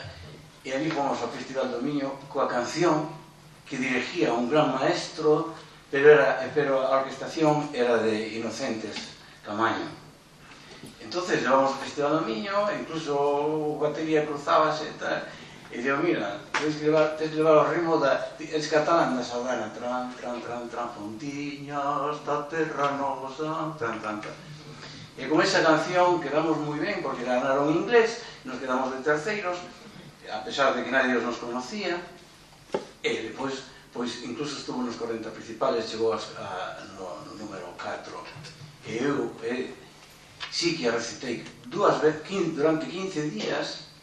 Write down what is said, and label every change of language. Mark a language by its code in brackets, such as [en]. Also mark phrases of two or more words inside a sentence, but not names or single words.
[gl] E ali fomos ao Festival do Miño coa canción que dirigía un gran maestro, pero a orquestación era de Inocentes Camaño. Entonces levamos ao Festival do Miño, incluso o batería cruzábase e tal, e digo, mira, tens que levar o ritmo es catalán da saudana, tran, tran, tran, tran, fontiñas da terra nosa, tran, tran, tran. E con esa canción quedamos moi ben, porque ganaron inglés, nos quedamos de terceiros, [es] a pesar de que nadie nos conocía, [gl] e depois, incluso estuvo nos 40 principales, chegou no número 4, e eu sí que a recitei dúas veces, durante 15 días,